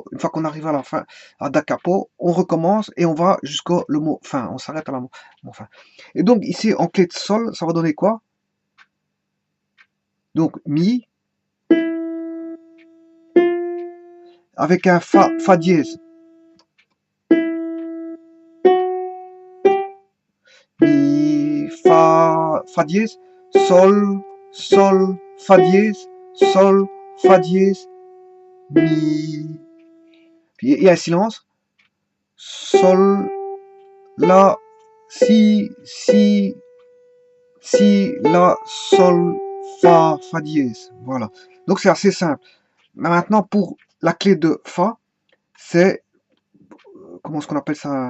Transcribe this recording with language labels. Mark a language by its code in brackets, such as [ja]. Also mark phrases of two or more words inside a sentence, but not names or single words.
[fr] Une fois qu'on arrive à la fin, à da capo, on recommence et on va jusqu'au le mot fin. On s'arrête à la mot fin. Et donc ici, en clé de sol, ça va donner quoi? Donc mi avec un fa dièse. Mi fa dièse, sol fa dièse, sol fa dièse, mi. Puis il y a un silence. Sol, la, si, la, sol, fa dièse. Voilà. Donc c'est assez simple. Mais maintenant, pour la clé de fa, c'est, comment est-ce qu'on appelle ça?